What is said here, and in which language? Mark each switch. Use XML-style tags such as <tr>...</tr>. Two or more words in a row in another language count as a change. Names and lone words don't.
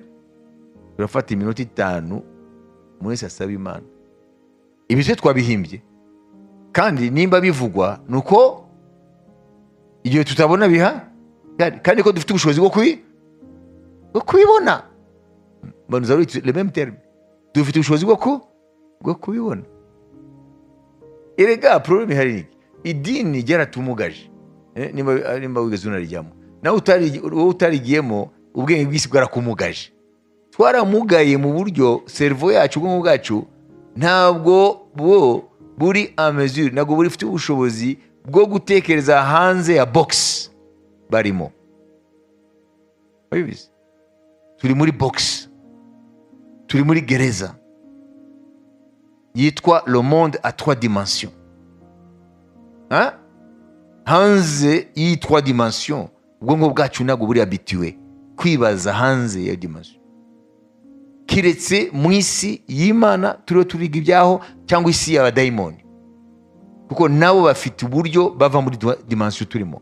<rw>Turafata iminota 5 muri sasaba Imana. Ibi se twabihimbye, kandi nimba bivugwa nuko igihe tutabona biha, kandi ko dufite ubushobozi bwo kubibona. Banuza</rw> <fr>le même terme.</fr> <rw>Dufite ubushobozi bwo kubibona. Erega problème hari niki? Idini ryaratumugaje. Nimba wigeze unarijyamo, nawe utarigiyemo, ubwenge bw'isi bwarakumugaje. Twaramugaye mu buryo cerveau yacu, ubwonko bwacu ntabwo buri</rw> <fr>a mesure,</fr> <rw>ntabwo buri fite ubushobozi bwo gutekereza hanze ya box barimo. Babizi, turi muri box, turi muri gereza yitwa</rw> <fr>le monde à 3 dimensions.</fr> <rw>Hanze y'i 3 dimensions, ubwonko bwacu ntabwo buri habitué kwibaza hanze ya dimension. Kiretse mu isi y'Imana turiho turiga ibyaho, cyangwa isi y'abadayimoni, kuko nabo bafite uburyo bava muri dimension turimo.</rw>